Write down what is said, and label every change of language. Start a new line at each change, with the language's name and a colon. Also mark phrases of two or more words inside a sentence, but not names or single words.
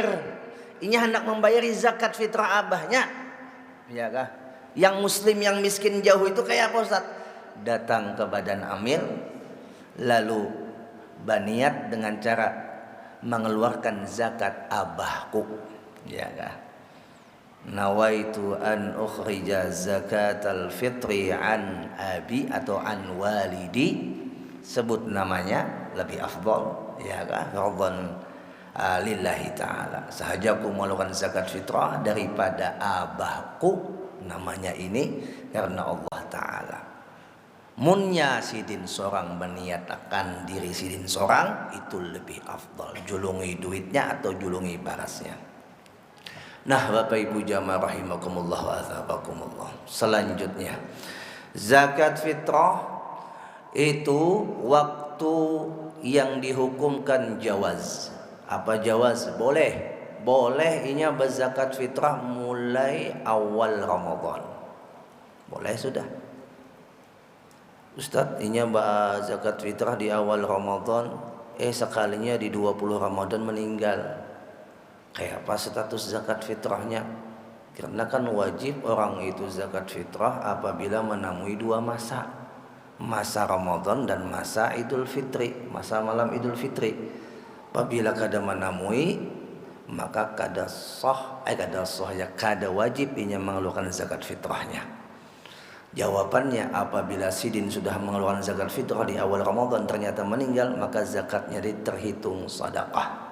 Banjar: Inya hendak membayari zakat fitrah abahnya, ya kah?
Indonesian: Yang muslim yang miskin jauh itu kayak apa Ustaz? Datang ke badan amil, lalu baniat dengan cara mengeluarkan zakat abahku, ya kah?
Arabic: نويت أن أخرج زكاة الفطر عن أبي atau عن والدي,
Indonesian: sebut namanya lebih afdal, ya kah?
Arabic: فرضا لله تعالى,
Banjar: sahajaku melakukan zakat fitrah daripada abahku, namanya ini karena Allah ta'ala. Munnya sidin seorang meniatakan diri sidin seorang, itu lebih afdal, julungi duitnya atau julungi barasnya.
Indonesian: Nah Bapak Ibu jamaah
Arabic: رحمكم الله وعزبكم الله,
Indonesian: selanjutnya zakat fitrah itu waktu yang dihukumkan jawaz. Apa jawaz? Boleh.
Banjar: Boleh inya berzakat fitrah mulai awal Ramadan. Boleh sudah. Ustaz, inya berzakat fitrah di awal Ramadan, sekalinya di 20 Ramadan meninggal.
Indonesian: Kayak apa status zakat fitrahnya? Karena kan wajib orang itu zakat fitrah apabila menemui 2 masa. Masa Ramadan dan masa Idul Fitri, masa malam Idul Fitri.
Banjar: Apabila kada menemui, maka kada wajib inya mengeluarkan zakat fitrahnya.
Indonesian: Jawabannya, apabila sidin sudah mengeluarkan zakat fitrah di awal Ramadan ternyata meninggal, maka zakatnya terhitung sedekah.